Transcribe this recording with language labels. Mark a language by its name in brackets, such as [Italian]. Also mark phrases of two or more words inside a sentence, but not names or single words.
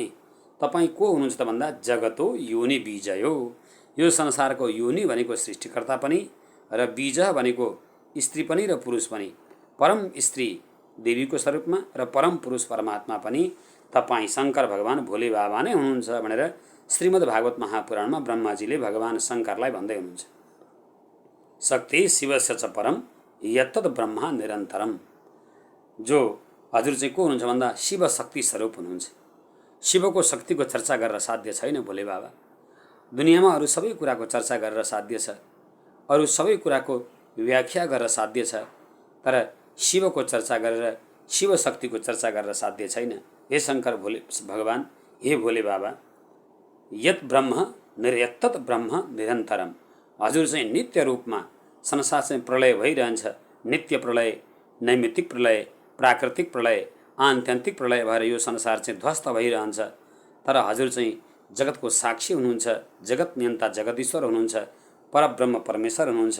[Nepali] तपाईँ को हुनुहुन्छ त भन्दा, [Sanskrit] जगतो योनि बीजयो, [Nepali] यो संसारको योनि भनेको सृष्टिकर्ता पनि र बीज भनेको स्त्री पनि र पुरुष पनि, परम स्त्री देवीको स्वरूपमा र परम पुरुष परमात्मा पनि तपाईँ शङ्कर भगवान भोले बाबा नै हुनुहुन्छ भनेर श्रीमद् भागवत महापुराणमा ब्रह्माजीले भगवान शङ्करलाई भन्दै हुनुहुन्छ। [Sanskrit] शक्ति शिवस्य च परम यत्तद् ब्रह्मा निरन्तरम। [Nepali] जो हजुर चाहिँ को हुनुहुन्छ भन्दा, शिव शक्ति स्वरूप हुनुहुन्छ। शिवको शक्तिको चर्चा गरेर साध्य छैन भोले बाबा। दुनियाँमा अरू सबै कुराको चर्चा गरेर साध्य छ, अरू सबै कुराको व्याख्या गरेर साध्य छ, तर शिवको चर्चा गरेर, शिव शक्तिको चर्चा गरेर साध्य छैन। हे शङ्कर भोले भगवान, हे भोले बाबा, [Sanskrit] यत् ब्रह्म निर्यत्तत ब्रह्म निरन्तरम। [Nepali] हजुर चाहिँ नित्य रूपमा संसार चाहिँ प्रलय भइरहन्छ। नित्य प्रलय, नैमित्तिक प्रलय, प्राकृतिक प्रलय, आत्यन्तिक प्रलय भएर यो संसार चाहिँ ध्वस्त भइरहन्छ। तर हजुर चाहिँ जगतको साक्षी हुनुहुन्छ, जगत नियन्ता जगदीश्वर हुनुहुन्छ, परब्रह्म परमेश्वर हुनुहुन्छ।